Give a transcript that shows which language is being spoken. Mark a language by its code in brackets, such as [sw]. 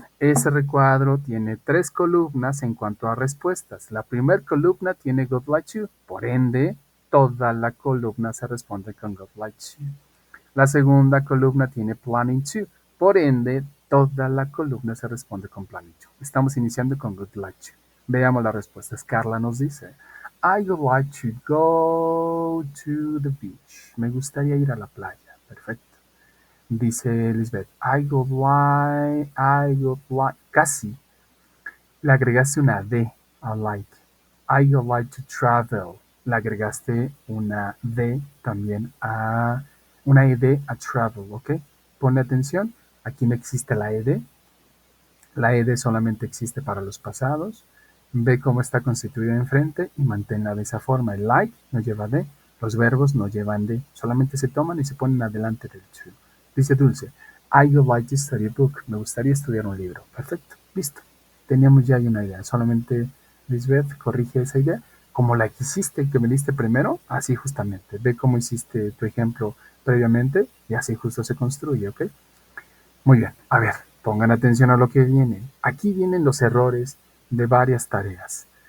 [es] Ese recuadro tiene 3 columnas en cuanto a respuestas. La primera columna tiene [en] Good Like You, [es] por ende, toda la columna se responde con Good Like You. La segunda columna tiene Planning To, por ende, toda la columna se responde con Planning To. Estamos iniciando con Good Like You. Veamos las respuestas. [en] Carla nos dice, I would like to go to the beach. [es] Me gustaría ir a la playa. Perfecto. Dice Lisbeth, [en] I would like, [es] casi. Le agregaste una D a like. [en] I would like to travel. [es] Le agregaste una D también a, una ED a travel, ¿ok? Pone atención, aquí no existe la ED. La ED solamente existe para los pasados. Ve cómo está constituida enfrente y manténla de esa forma. El like no lleva D, los verbos no llevan D, solamente se toman y se ponen adelante del to. [en] Dice Dulce, I would like to study a book. [es] Me gustaría estudiar un libro. Perfecto, listo. Teníamos ya una idea. Solamente Lisbeth corrige esa idea. Como la que hiciste, que me diste primero, así justamente. Ve cómo hiciste tu ejemplo previamente y así justo se construye, ¿ok? Muy bien, a ver, pongan atención a lo que viene. Aquí vienen los errores de varias tareas.